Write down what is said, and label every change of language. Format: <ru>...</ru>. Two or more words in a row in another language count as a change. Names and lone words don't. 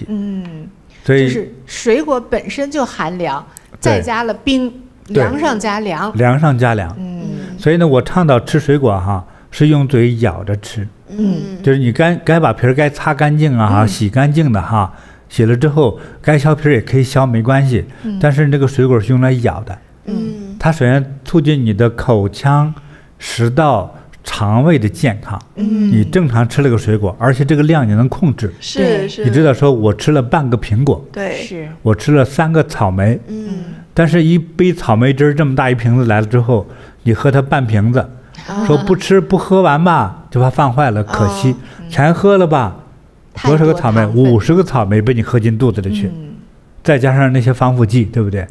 <zh>就是水果本身就寒涼，再加了冰，涼上加涼，涼上加涼。所以呢，我倡導吃水果哈，是用嘴咬着吃。就是你該把皮兒該擦乾淨啊，洗乾淨的哈，洗了之後該削皮兒也可以削，沒關係。但是這個水果是用來咬的。它首先促進你的口腔、食道、腸胃的健康。你正常吃了個水果，而且這個量你能控制。是。你知道說我吃了半個蘋果，對，我吃了3個草莓，但是一杯草莓汁這麼大一瓶子來了之後，你喝它半瓶子，說不喝完吧，就怕放壞了，可惜，全喝了吧，多少個草莓，50個草莓被你喝進肚子裡去，再加上那些防腐劑，對不對？</zh>